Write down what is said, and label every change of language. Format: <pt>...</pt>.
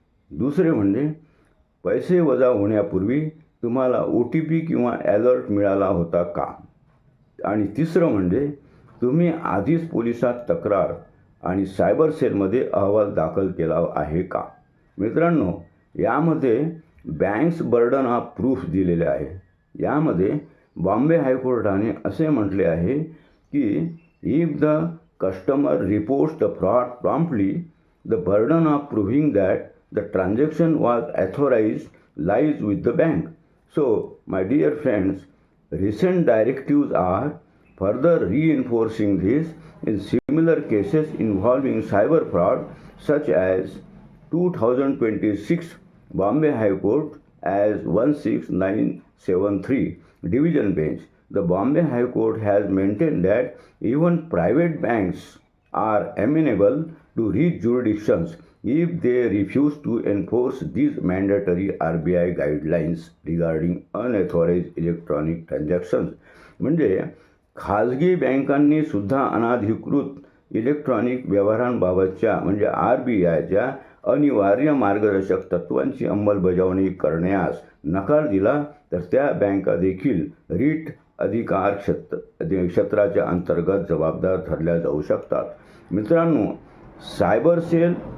<mr>दुसरे म्हणजे पैसे वजा होण्यापूर्वी तुम्हाला OTP किंवा अलर्ट मिळाला होता का. आणि तिसरं म्हणजे तुम्ही आधीच पोलिसात तक्रार आणि सायबर सेलमध्ये अहवाल दाखल केला आहे का. मित्रांनो, यामध्ये बँक्स बर्डन ऑफ प्रूफ दिलेले आहे. यामध्ये बॉम्बे हायकोर्टाने असे म्हटले आहे की</mr> <en>If the customer reports the fraud promptly, the burden of proving that the transaction was authorized lies with the bank. So, my dear friends, recent directives are further reinforcing this in similar cases involving cyber fraud, such as 2026 Bombay High Court as 16973 Division Bench. The Bombay High Court has maintained that even private banks are amenable to reach jurisdictions if they refuse to enforce these mandatory RBI guidelines regarding unauthorized electronic transactions.</en> <mr>म्हणजे खाजगी बँकांनी सुद्धा अनधिकृत electronic व्यवहारांबाबतच्या म्हणजे RBIच्या अनिवार्य मार्गदर्शक तत्वांची अंमलबजावणी करण्यास नकार दिला तर त्या बँका देखील रीट अधिकार क्षेत्राच्या अंतर्गत जबाबदार ठरल्या जाऊ शकतात. मित्रांनो, सायबर सेल</mr>